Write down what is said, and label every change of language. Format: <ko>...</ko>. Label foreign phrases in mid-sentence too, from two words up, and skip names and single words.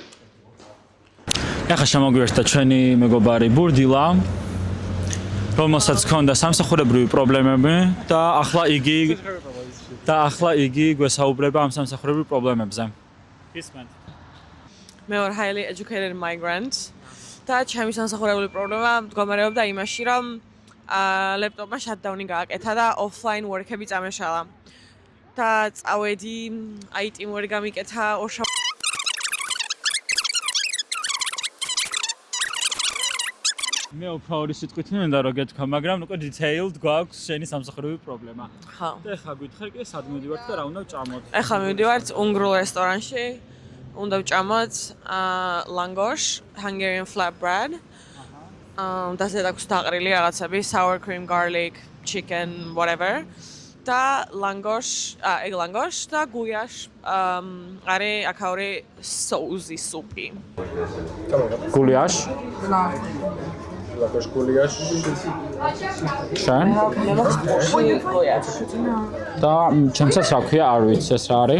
<ka>ახლა შემოგვიერთდა ჩვენი მეგობარი ბურდილა, რომელსაც ჰქონდა სამსახურებრივი პრობლემები და ახლა იგი გვესაუბრება ამ სამსახურებრივ პრობლემებზე. ისმენთ. მე ვარ</ka> <en>highly educated migrant</en> <ka>და ჩემი სამსახურებული პრობლემა მდგომარეობდა იმაში, რომ ლეპტოპმა shutdown-ი გააკეთა და</ka> <en>offline work-</en> <ka>ები წამეშალა. და წავედი</ka> <en>IT work</en> <ka>გამიკეთა ორშაბათს. მე უფრო ორი სიტყვით მინდა რომ გეთქვა, მაგრამ უკვე detailed გვაქვს შენი სამსახურებრივი პრობლემა. ხო. და ახლა გითხარ კი სად მივიდივართ და რა უნდა ვჭამოთ? ახლა მივიდივართ უნგრულ რესტორანში. უნდა ვჭამოთ langos,</ka> <en>Hungarian flatbread.</en> <ka>და ზედ აქვს დაყრილი რაღაცები,</ka> <en>sour cream, garlic, chicken, whatever.</en> <ka>და langos, ეგ langos და gulyas. არის აქაური соузи სუპი. გულიაშ? ლაკოშ გულიაშ. შენ? და ჩემსაც რა ქვია, არ ვიცი ეს რა არის?</ka>